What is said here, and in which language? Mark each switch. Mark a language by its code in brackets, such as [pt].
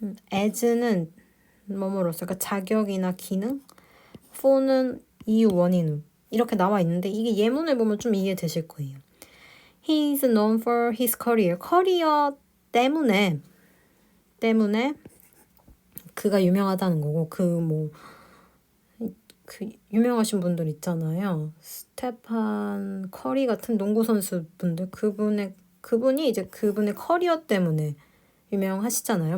[ko] as는 뭐뭐로서 그러니까 자격이나 기능 for는 이유 원인 후 이렇게 나와 있는데 이게 예문을 보면 좀 이해되실 거예요. [en] He is known for his career. [ko] 커리어 때문에 그가 유명하다는 거고 그 유명하신 분들 있잖아요. 스테판 커리 같은 농구 선수 분들 그분이 이제 그분의 커리어 때문에 유명하시잖아요.